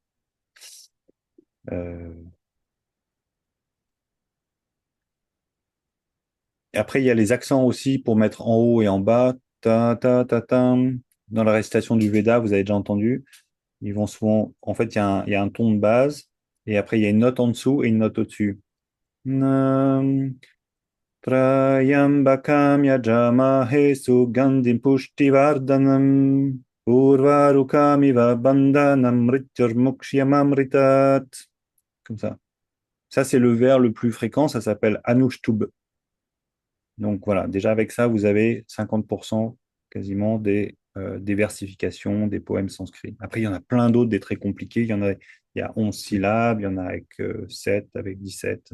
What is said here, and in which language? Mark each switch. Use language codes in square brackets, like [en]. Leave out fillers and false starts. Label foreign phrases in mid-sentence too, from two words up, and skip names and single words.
[fr] Euh, et après, il y a les accents aussi pour mettre en haut et en bas. Ta, ta, ta, tam. Dans la récitation du Veda, vous avez déjà entendu. Ils vont souvent. En fait, il y a un ton de base, et après, il y a une note en dessous et une note au-dessus. [sa] नम्, त्र्यम्बकं यजामहे सुगन्धिं पुष्टिवर्धनम् उर्वारुकमिव बन्धनम् मृत्युर्मुक्षीयमामृतात्. [fr] Comme ça. Ça, c'est le vers le plus fréquent, ça s'appelle Anushtub. Donc voilà, déjà avec ça, vous avez 50% quasiment des versifications, des poèmes sanscrits. Après, il y en a plein d'autres, des très compliqués. Il y a 11 syllabes, il y en a avec 7, avec 17.